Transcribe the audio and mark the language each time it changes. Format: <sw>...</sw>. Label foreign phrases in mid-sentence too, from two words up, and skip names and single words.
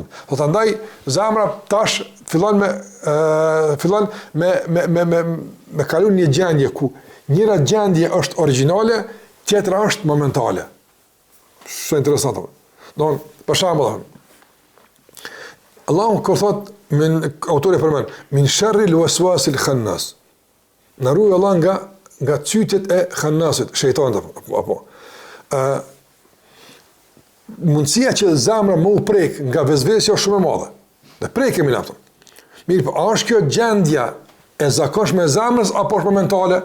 <sq>Do të ndaj zemra tash fillon me kalon një gjendje ku njëra gjendje është origjinale, tjetra është momentale. Shumë interesant. Do për shembull Allahu kur thot autori përmend</sq> <ar>من شر الوسواس الخناس.</ar> <sq>Na ruaj Allah nga cytet e khannasit, shejtanit apo. Mundësia që zemra më u prek nga vezvesja është shumë e madhe. Dhe prekemi në ato. Mirë, po a është kjo gjendja e zakonshme e zemrës apo është momentale?</sq>